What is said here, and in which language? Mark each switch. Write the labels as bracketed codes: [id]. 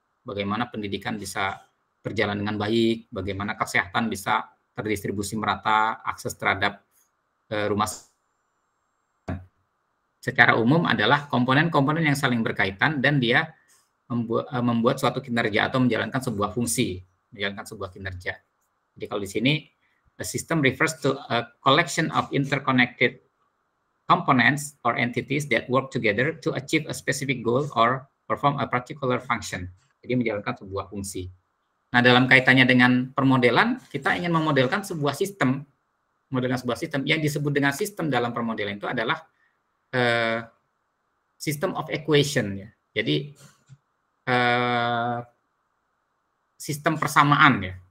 [id] Bagaimana pendidikan bisa berjalan dengan baik, bagaimana kesehatan bisa terdistribusi merata, akses terhadap rumah secara umum adalah komponen-komponen yang saling berkaitan dan dia membuat suatu kinerja atau menjalankan sebuah fungsi, menjalankan sebuah kinerja. Jadi kalau di sini [en] a system refers to a collection of interconnected components or entities that work together to achieve a specific goal or perform a particular function. [id] Jadi menjalankan sebuah fungsi. Nah, dalam kaitannya dengan permodelan, kita ingin memodelkan sebuah sistem. Memodelkan sebuah sistem yang disebut dengan sistem dalam permodelan itu adalah system of equation ya. Jadi sistem persamaan ya.